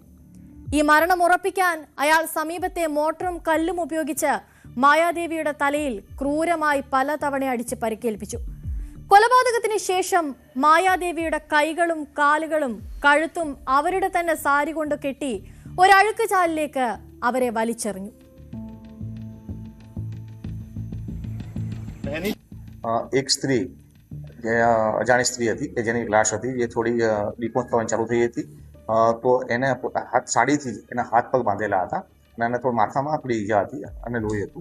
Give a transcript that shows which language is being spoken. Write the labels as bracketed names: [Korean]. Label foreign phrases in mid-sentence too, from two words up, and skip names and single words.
[Malayalam] ഈ മരണം ഉറപ്പിക്കാൻ അയാൾ സമീപത്തെ മോട്ടറും കല്ലും ഉപയോഗിച്ച് മായാദേവിയുടെ തലയിൽ ക്രൂരമായി പലതവണ അടിച്ച് പരിക്കേൽപ്പിച്ചു. കൊലപാതകത്തിന് ശേഷം മായാദേവിയുടെ കൈകളും കാലുകളും കഴുത്തും അവരുടെ തന്നെ സാരി കൊണ്ട് കെട്ടി ഒരഴുക്ക് ചാലിലേക്ക് അവരെ വലിച്ചെറിഞ്ഞു. [Gujarati] એક સ્ત્રી અજાણી સ્ત્રી હતી કે જેની લાશ હતી એ થોડી ડીપોઝ થવાની ચાલુ થઈ હતી, તો એને હાથ સાડીથી એના હાથ પગ બાંધેલા હતા અને એને થોડું માથામાં આપણી ઈજા હતી અને લોહી હતું.